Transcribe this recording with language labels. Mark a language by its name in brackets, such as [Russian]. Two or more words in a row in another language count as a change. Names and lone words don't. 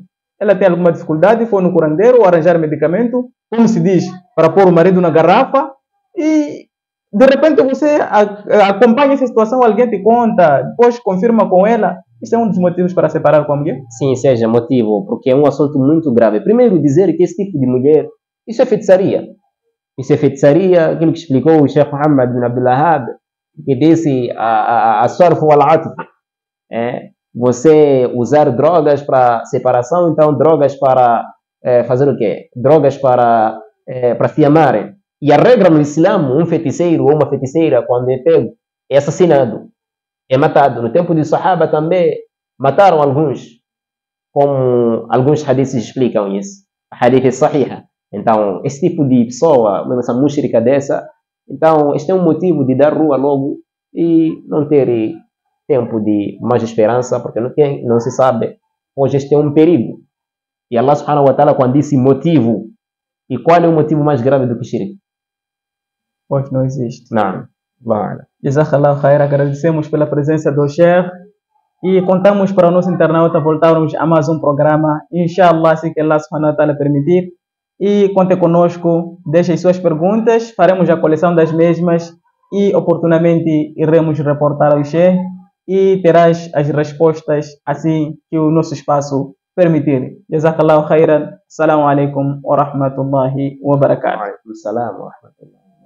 [Portuguese] Ela tem alguma dificuldade, foi no curandeiro arranjar medicamento, como se diz, para pôr o marido na garrafa, e de repente você acompanha essa situação, alguém te conta, depois confirma com ela. Isso é um dos motivos para separar com a mulher? Sim, seja motivo, porque é um assunto muito grave. Primeiro, dizer que esse tipo de mulher, isso é feitiçaria. Isso é feitiçaria, aquilo que explicou o Sheikh Muhammad bin Abdul Wahhab, que disse a [Arabic] صرف والعطف, [Portuguese] você usar drogas para separação, então drogas para fazer o quê? Drogas para se amarem. E a regra no Islã, um feiticeiro ou uma feiticeira, quando é pego, é assassinado, é matado. No tempo de Sahaba também mataram alguns, como alguns hadiths explicam isso. A hadith é sahiha. Então, esse tipo de pessoa, mesmo essa mushrika dessa, então, este é um motivo de dar rua logo e não ter tempo de mais esperança, porque não se sabe. Hoje este é um perigo. E Allah [Arabic] سبحانه وتعالى, [Portuguese] quando disse motivo, e qual é o motivo mais grave do que shirk? Pois não existe. Não. Vale. [Arabic] جزاك الله خير, [Portuguese] agradecemos pela presença do Sheikh e contamos para o nosso internauta voltarmos a mais um programa, inshallah, se que Allah [Arabic] سبحانه وتعالى [Portuguese] permitir. E conte conosco, deixe suas perguntas, faremos a coleção das mesmas e oportunamente iremos reportar ao Sheikh e terás as respostas assim que o nosso espaço permitir. [Arabic] جزاك الله خيرا. السلام عليكم ورحمة الله وبركاته. وعليكم السلام ورحمة الله.